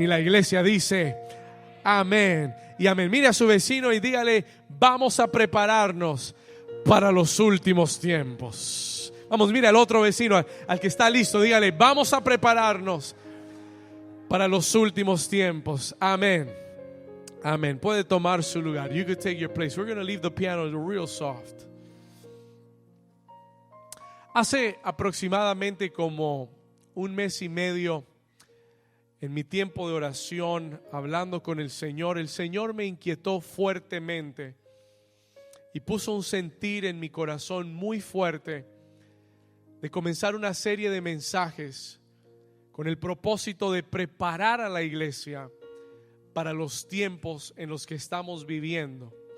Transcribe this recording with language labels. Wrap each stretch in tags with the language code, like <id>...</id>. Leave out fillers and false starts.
<es>Y la iglesia dice amén y amén. Mire a su vecino y dígale: vamos a prepararnos para los últimos tiempos. Vamos, mira al otro vecino, al que está listo, dígale: vamos a prepararnos para los últimos tiempos. Amén. Amén. Puede tomar su lugar.</es> <en>You could take your place. We're going to leave the piano real soft.</en> <es>Hace aproximadamente como un mes y medio, en mi tiempo de oración, hablando con el Señor me inquietó fuertemente y puso un sentir en mi corazón muy fuerte de comenzar una serie de mensajes con el propósito de preparar a la iglesia para los tiempos en los que estamos viviendo.</es>